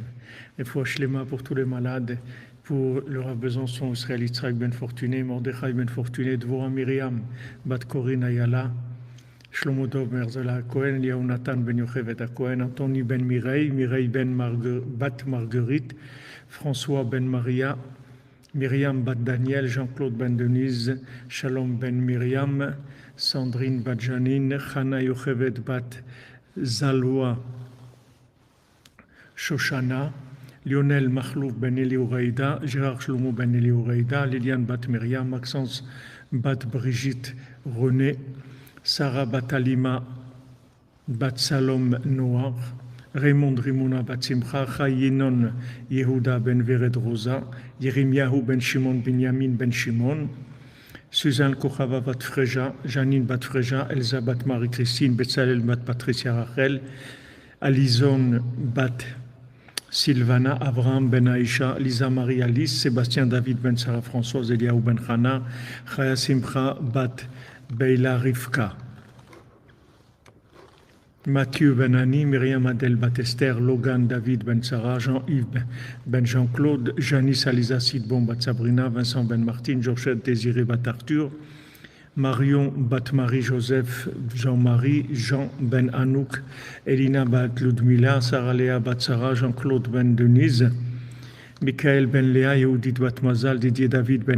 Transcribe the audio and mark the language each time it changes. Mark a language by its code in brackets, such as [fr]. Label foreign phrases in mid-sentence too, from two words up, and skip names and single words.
[fr] Et fois Shlema pour tous les malades, pour le Rav Besançon, Israël Yitzhak Ben Fortuné, Mordechai Ben Fortuné, Dvorah Miriam, Bat Corinne Ayala, Shlomo Dov Merzela Cohen, Liaou Nathan Ben Yochevet Cohen, Anthony Ben Mireille, Mireille Ben Bat Marguerite, François Ben Maria, Myriam Bat Daniel, Jean-Claude Ben Denise, Shalom Ben Myriam, Sandrine Bat Janine, Chana Yochevet Bat Zaloua Shoshana, Lionel Mahlouf Ben Elioureida, Gérard Shlomo Ben Elioureida, Liliane Bat Myriam, Maxence Bat Brigitte René, Sarah Bat Alima Bat Salom Noir, Raymond Rimona Bat Simcha, Chayinon Yehuda Ben Vered Rosa, Yerimiahu Ben Shimon Binyamin Ben Shimon, Suzanne Kochava Bat Freja, Janine Bat Freja, Elsa Bat Marie-Christine, Betzalel Bat Patricia Rachel, Alison Bat Sylvana, Abraham Ben Aïcha, Lisa Marie Alice, Sébastien David Ben Sarah Françoise, Eliaou Ben Chana, Chaya Simcha Bat Beila Rivka, Mathieu Ben Ani, Myriam Adel Batester, Logan David Ben Sarah, Jean-Yves Ben Jean-Claude, Janice Aliza Sidbon Bat Sabrina, Vincent Ben Martine, Georgette Désiré Bat Arthur, Marion Bat Marie-Joseph Jean-Marie, Jean Ben Anouk, Elina Bat Ludmila, Sarah Léa Bat Sarah, Jean-Claude Ben Denise, Michael Ben Léa, Yehudit Bat Mazal, Didier David Ben